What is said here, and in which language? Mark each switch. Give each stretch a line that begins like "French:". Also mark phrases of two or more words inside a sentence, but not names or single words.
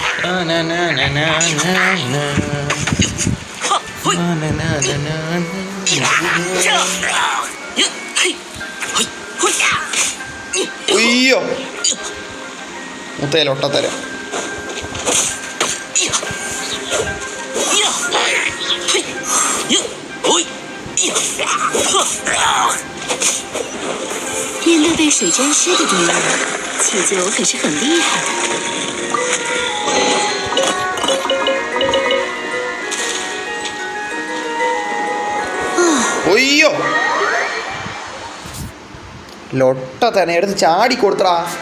Malayalam: അയ്യോ മുത്തയിലൊട്ട തരാം.
Chinese: 面对被水沾湿的敌人，七九可是很厉害的。
Malayalam: ഒയ്യോ ലൊട്ട തന്നെ എടുത്ത് ചാടി കൊടുത്തടാ.